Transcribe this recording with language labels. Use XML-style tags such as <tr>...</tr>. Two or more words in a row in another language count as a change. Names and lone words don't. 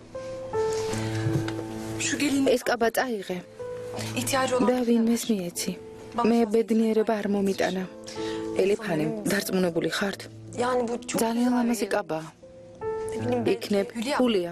<tr>Şu gelin</tr> <ka>ეს კაბა წაიღე</ka> <tr>ihtiyacı</tr> <ka>და</ka> <tr>olan</tr> <ka>ვინმეს მიეცი. მე ბედნიერება არ მომიტანა. ელიფანი, დარწმუნებული ხართ?</ka> <tr>yani bu çok</tr> <ka>ძალიან ლამაზი კაბაა.</ka> <tr>ne bileyim ben.</tr> <ka>იქნებ</ka> <tr>Hülya.</tr> <ka>ხულია.</ka>